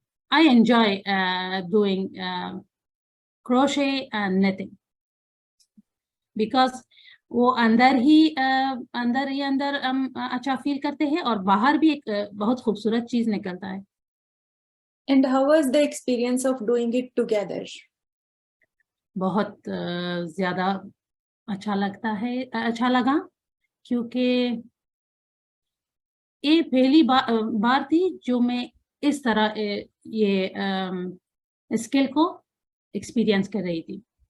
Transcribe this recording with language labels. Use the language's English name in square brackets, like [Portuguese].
[English] I enjoy doing crochet and knitting, because [Hindi] वो अंदर ही अंदर हम अच्छा फील करते हैं, और बाहर भी एक बहुत खूबसूरत चीज निकलता है. [English] And how was the experience of doing it together? [Hindi] बहुत ज़्यादा अच्छा लगता है, अच्छा लगा, क्योंकि ये पहली बार थी जो मैं इस तरह ये स्किल को एक्सपीरियंस कर रही थी।